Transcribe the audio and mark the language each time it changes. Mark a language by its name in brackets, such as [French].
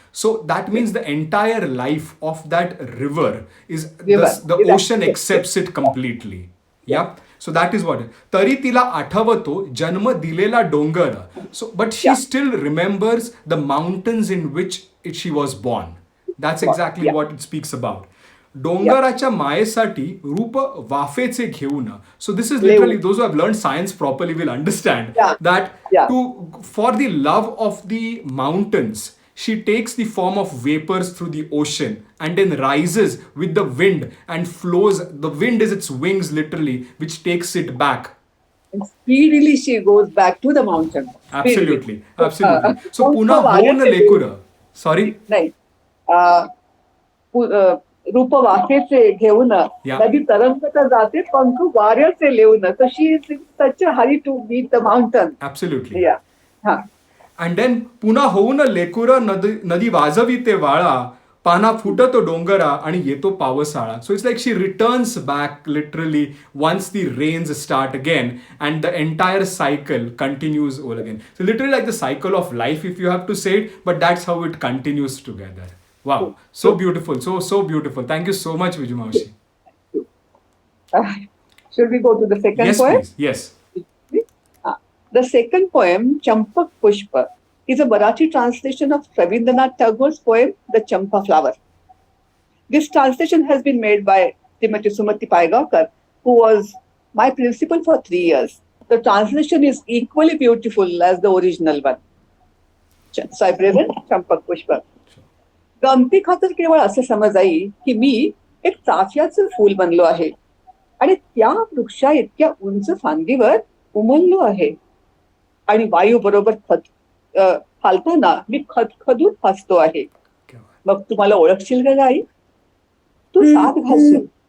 [English] So, that means the entire life of that river is, the ocean accepts it completely. Yeah. So, that is what. [Marathi] Tari tila athavato janma dilela dongara. [English] So, but she still remembers the mountains in which she was born. That's exactly what it speaks about. [Marathi] डोंगराच्या मायेसाठी रूप वाफेचे घेऊन. [English] So this is literally, those who have learned science properly will understand that for the love of the mountains, she takes the form of vapors through the ocean and then rises with the wind and flows. The wind is its wings literally, which takes it back. And speedily she goes back to the mountain. Absolutely, absolutely. So [Marathi] पुन्हा होऊन लेकुर. [English] Sorry? [Marathi] नाही. रूप वाफेचे घेऊन नदी तरंगत जाते पंख वाऱ्याचे लेऊन. [English] So she is in such a hurry to meet the mountain. Absolutely. Yeah. And then [Marathi] पुन्हा होऊन लेकुर नदी वाजविते वाळा. पाना फुटतो डोंगरा आणि येतो पावसाळा. [English] So it's like she returns back literally once the rains start again, and the entire cycle continues all again. So literally like the cycle of life, if you have to say it, but that's how it continues together. Wow, so beautiful, so beautiful. Thank you so much, Viju Maushi. Should we go to the second poem? Please. Yes. The second poem, Champak Pushpa, is a Marathi translation of Rabindranath Tagore's poem, The Champa Flower. This translation has been made by Srimati Sumati Paigawkar, who was my principal for 3 years. The translation is equally beautiful as the original one. So I present Champak Pushpa. [Marathi] गमती खातर केवळ असे समज आई की मी एक चाफ्याचं फूल बनलो आहे आणि त्या वृक्षा इतक्या उंच फांदीवर उमललो आहे आणि वायू बरोबर फालताना मी खदखदून हसतो आहे. मग तुम्हाला ओळखशील का आई? तू साथ घालशील